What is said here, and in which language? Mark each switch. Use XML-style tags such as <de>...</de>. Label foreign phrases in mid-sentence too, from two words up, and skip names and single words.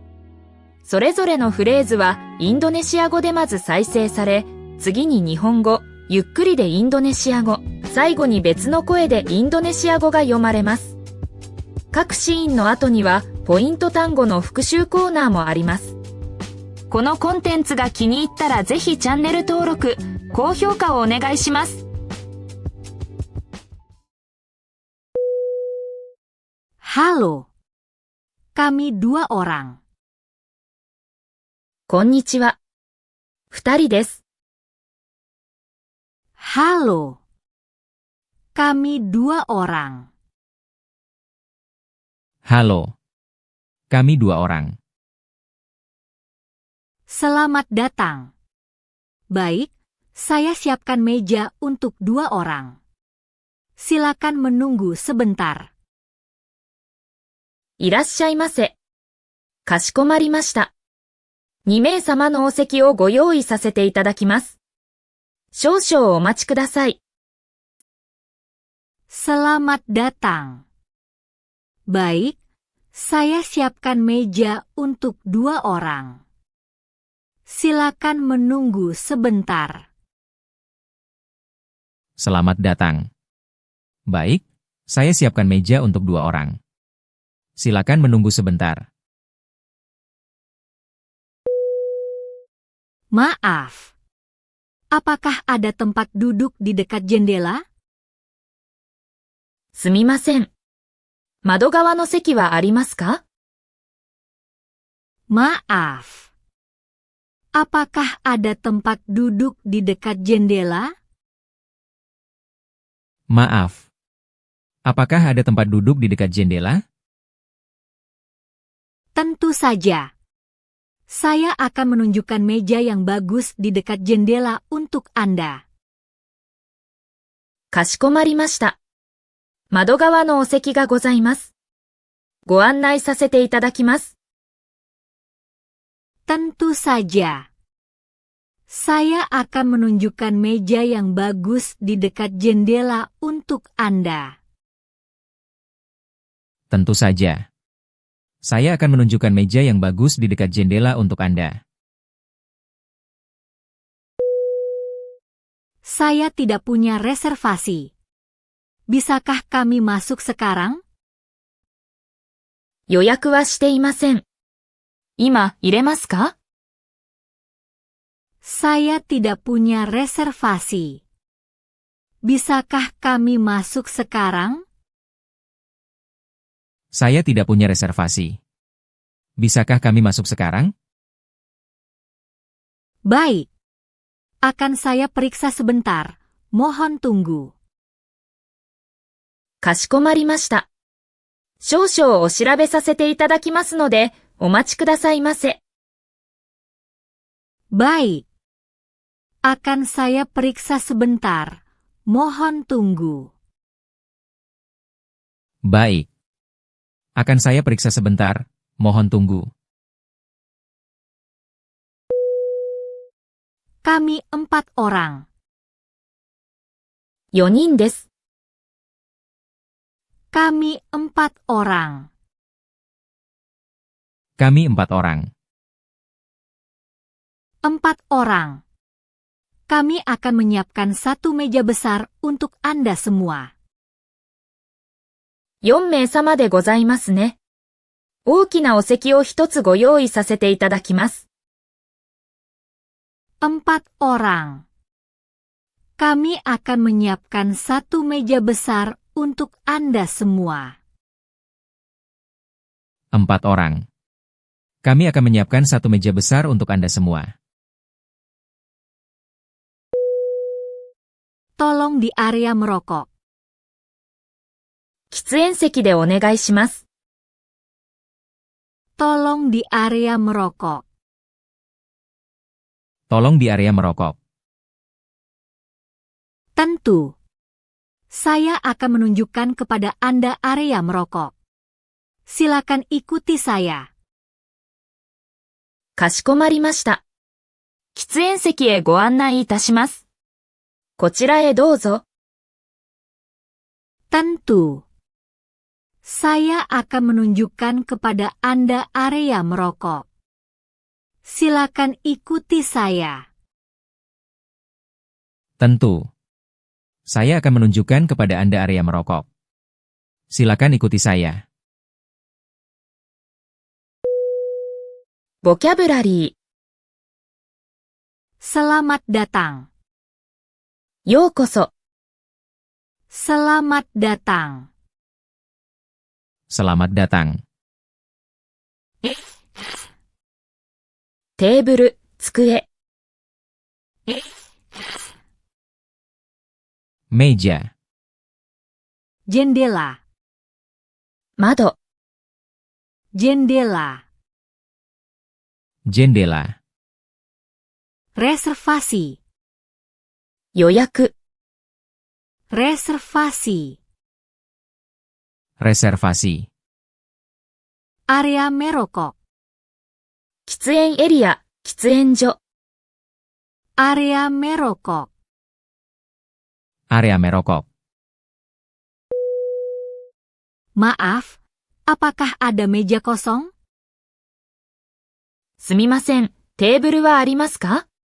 <ja>それぞれのフレーズはインドネシア語でまず再生され、次に日本語、ゆっくりでインドネシア語、最後に別の声でインドネシア語が読まれます。各シーンの後にはポイント単語の復習コーナーもあります。このコンテンツが気に入ったらぜひチャンネル登録、高評価をお願いします。</ja> <id>Halo, kami 2 orang.</id> <ja>こんにちは。2人です。</ja> <id>Halo, kami 2 orang. Halo, kami 2 orang. Selamat datang. Baik, saya siapkan meja untuk 2 orang. Silakan menunggu sebentar.</id> <ja>いらっしゃいませ。かしこまりました。2名様のお席をご用意させていただきます。少々お待ちください。</ja> <id>Selamat datang. Baik, saya siapkan meja untuk 2 orang. Silakan menunggu sebentar. Selamat datang. Baik, saya siapkan meja untuk 2 orang. Silakan menunggu sebentar. Maaf. Apakah ada tempat duduk di dekat jendela?</id> <ja>すみません。窓側の席はありますか？</ja> <id>Maaf. Apakah ada tempat duduk di dekat jendela? Maaf. Apakah ada tempat duduk di dekat jendela? Tentu saja. Saya akan menunjukkan meja yang bagus di dekat jendela untuk Anda.</id> <ja>かしこまりました。窓側のお席がございます。ご案内させていただきます。</ja> <id>Tentu saja. Saya akan menunjukkan meja yang bagus di dekat jendela untuk Anda. Tentu saja. Saya akan menunjukkan meja yang bagus di dekat jendela untuk Anda. Saya tidak punya reservasi. Bisakah kami masuk sekarang?</id> <ja>予約はしていません。今、入れますか？</ja> <id>Saya tidak punya reservasi. Bisakah kami masuk sekarang? Saya tidak punya reservasi. Bisakah kami masuk sekarang? Baik. Akan saya periksa sebentar. Mohon tunggu.</id> <ja>かしこまりました。少々お調べさせていただきますので、お待ちくださいませ。</ja> <id>Baik. Akan saya periksa sebentar. Mohon tunggu. Baik. Akan saya periksa sebentar. Mohon tunggu. Kami 4 orang.</id> <ja>4 人です。</ja> <id>Kami 4 orang. Kami 4 orang. 4 orang. Kami akan menyiapkan 1 meja besar untuk Anda semua.</id> <ja>4 名様でございますね。大きなお席を1つご用意させていただきます。</ja> <id>4 orang. Kami akan menyiapkan 1 meja besar untuk Anda semua. 4 orang. Kami akan menyiapkan 1 meja besar untuk Anda semua. Tolong di area merokok.</id> <ja>喫煙席でお願いします。</ja> <id>Tolong di area merokok. Tolong di area merokok. Tentu. Saya akan menunjukkan kepada Anda area merokok. Silakan ikuti saya.</id> <ja>かしこまりました。喫煙席へご案内いたします。こちらへどうぞ。</ja> <id>Tentu. Saya akan menunjukkan kepada Anda area merokok. Silakan ikuti saya. Tentu. Saya akan menunjukkan kepada Anda area merokok. Silakan ikuti saya. Vocabulary. Selamat datang.</id> <ja>ようこそ。</ja> <id>Selamat datang. Selamat datang.</id> <ja>テーブル、机。</ja> <id>Meja. Jendela.</id> <ja>窓。</ja> <id>Jendela. Jendela. Reservasi.</id> <ja>予約。</ja> <id>Reservasi. Reservasi. Area merokok.</id> <ja>喫煙エリア、喫煙所。</ja> <id>Area merokok. Area merokok. Maaf, apakah ada meja kosong?</id> <ja>すみません、テーブルはありますか？</ja>